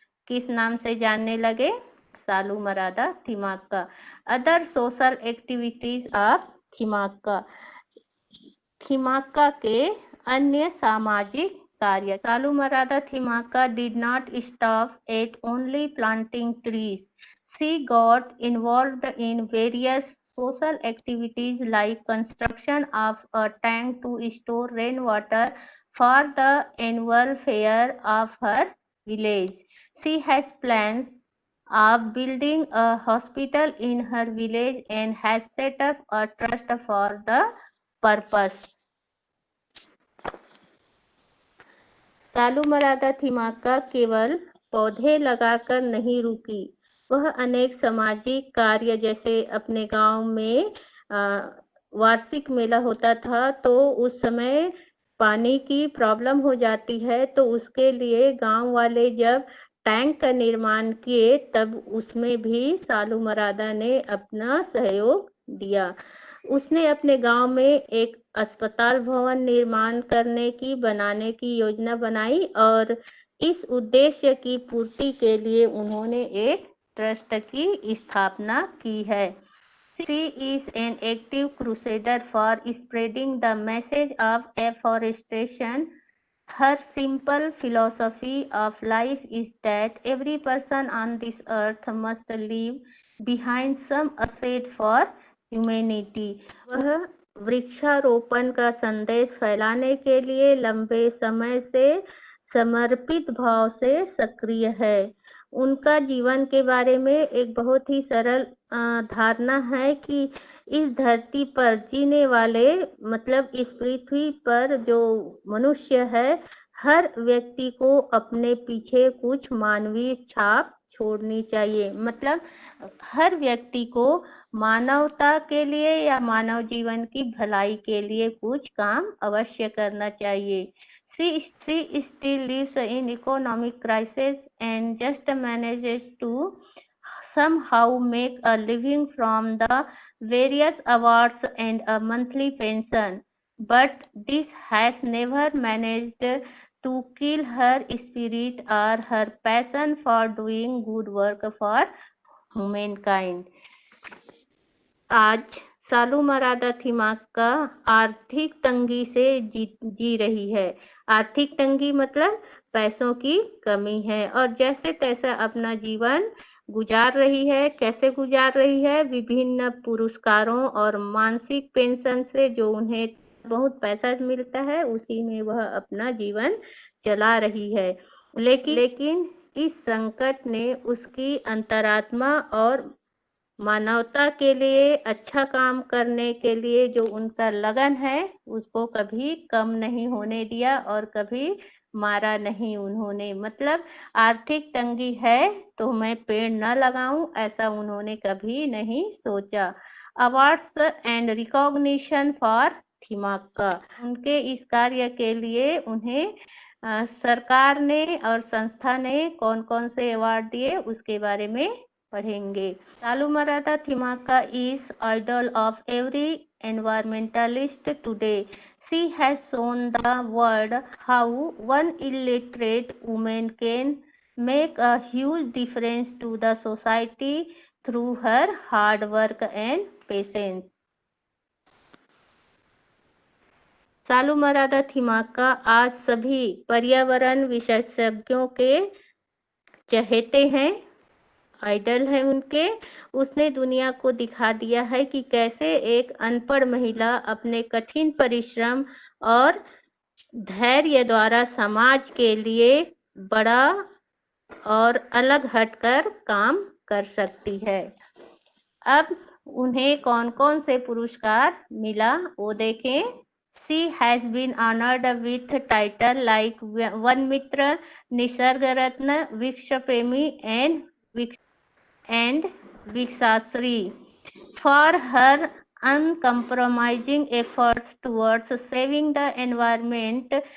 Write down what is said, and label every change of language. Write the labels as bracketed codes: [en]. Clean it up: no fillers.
[hi] किस नाम से जानने लगे? सालू मरादा थिमाक्का। [en] Other social activities of Thimmakka. [hi] थिमाक्का के अन्य सामाजिक कार्य। [en] Saalu Marada Thimmakka did not stop at only planting trees. She got involved in various social activities like construction of a tank to store rainwater for the annual fair of her village. She has plans of building a hospital in her village and has set up a trust for the purpose. [hi] सालू मरादा थिमाक्का केवल पौधे लगाकर नहीं रुकी, वह अनेक सामाजिक कार्य जैसे अपने गांव में वार्षिक मेला होता था, तो उस समय पानी की प्रॉब्लम हो जाती है, तो उसके लिए गांव वाले जब टैंक का निर्माण किए तब उसमें भी सालू मरादा ने अपना सहयोग दिया। उसने अपने गांव में एक अस्पताल भवन निर्माण बनाने की योजना बनाई और इस उद्देश्य की पूर्ति के लिए उन्होंने एक ट्रस्ट की स्थापना की है। [en] She is an active crusader for spreading the message of afforestation. Her simple philosophy of life is that every person on this earth must leave behind some asset for humanity. [hi] वह वृक्षारोपण का संदेश फैलाने के लिए लंबे समय से समर्पित भाव से सक्रिय है। उनका जीवन के बारे में एक बहुत ही सरल धारणा है कि इस धरती पर जीने वाले मतलब इस पृथ्वी पर जो मनुष्य है, हर व्यक्ति को अपने पीछे कुछ मानवीय छाप छोड़नी चाहिए। मतलब हर व्यक्ति को मानवता के लिए या मानव जीवन की भलाई के लिए कुछ काम अवश्य करना चाहिए। [en] She still lives in economic crisis and just manages to somehow make a living from the various awards and a monthly pension. But this has never managed to kill her spirit or her passion for doing good work for humankind. [hi] आज सालू मरादा थिमाक्का आर्थिक तंगी से जी रही है। आर्थिक तंगी मतलब पैसों की कमी है और जैसे तैसा अपना जीवन गुजार रही है। कैसे गुजार रही है? विभिन्न पुरस्कारों और मानसिक पेंशन से जो उन्हें बहुत पैसा मिलता है उसी में वह अपना जीवन चला रही है। लेकिन इस संकट ने उसकी अंतरात्मा और मानवता के लिए अच्छा काम करने के लिए जो उनका लगन है उसको कभी कम नहीं होने दिया और कभी मारा नहीं उन्होंने। मतलब आर्थिक तंगी है तो मैं पेड़ न लगाऊं ऐसा उन्होंने कभी नहीं सोचा। [en] awards and recognition for Thimmakka, [hi] उनके इस कार्य के लिए उन्हें सरकार ने और संस्था ने कौन कौन से अवार्ड दिए उसके बारे में पढ़ेंगे। [en] Saalumarada Thimmakka is idol of every environmentalist today. She has shown the world how one illiterate woman can make a huge difference to the society through her hard work and patience. [hi] सालू मरादा थिमाक्का आज सभी पर्यावरण विशेषज्ञों के चहेते हैं, आइडल है उनके। उसने दुनिया को दिखा दिया है कि कैसे एक अनपढ़ महिला अपने कठिन परिश्रम और धैर्य द्वारा समाज के लिए बड़ा और अलग हटकर काम कर सकती है। अब उन्हें कौन कौन से पुरस्कार मिला वो देखें। [en] She has been honored with title like Vana Mitra, Nisarga Ratna, Vriksha Premi and Vikshasri for her uncompromising efforts towards saving the environment.